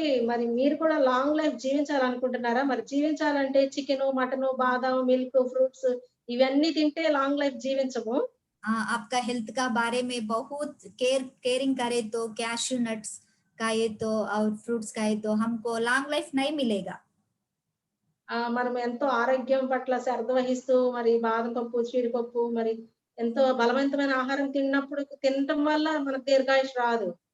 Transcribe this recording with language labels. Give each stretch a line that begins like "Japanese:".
Telugu: మరి మీరు కూడా లాంగ్ లైఫ్ జీవించాలనుకుంటున్నారా? మరి జీవించాలంటే చికెను, మటను, బాదాం, మిల్క్, ఫ్రూట్స్ ఇవన్నీ తింటే లాంగ్ లైఫ్ జీవించము.
Hindi: आपका हेल्थ का बारे में बहुत केयरिंग करे तो कैश्यू नट्स खाए तो और फ्रूट्स खाए तो हमको लॉन्ग लाइफ नहीं मिलेगा।
Telugu: మనం ఎంతో ఆరోగ్యం పట్ల శ్రద్ధ వహిస్తూ మరి బాదం పప్పు, జీడిపప్పు మరి ఎంతో బలవంతమైన ఆహారం తినటం వల్ల మనకు దీర్ఘాయుష్ రాదు.